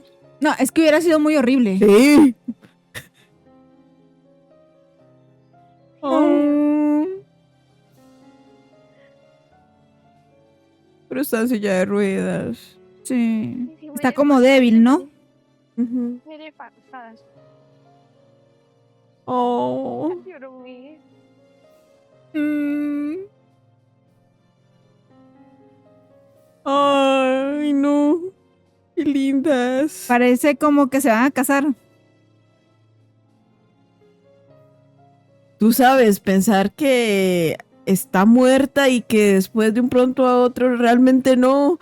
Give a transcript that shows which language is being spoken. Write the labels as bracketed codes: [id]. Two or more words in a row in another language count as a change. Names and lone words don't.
[es] No, es que hubiera sido muy horrible. Sí. Oh. Pero está en silla de ruedas. Sí. Está como débil, ¿no? Ujú. [th] ไม่ได้ฝันค่ะ Oh. อยู่ตรงนี้ [es] Ay, no. Qué lindas. Parece como que se van a casar. Tú sabes, pensar que está muerta y que después de un pronto a otro realmente no.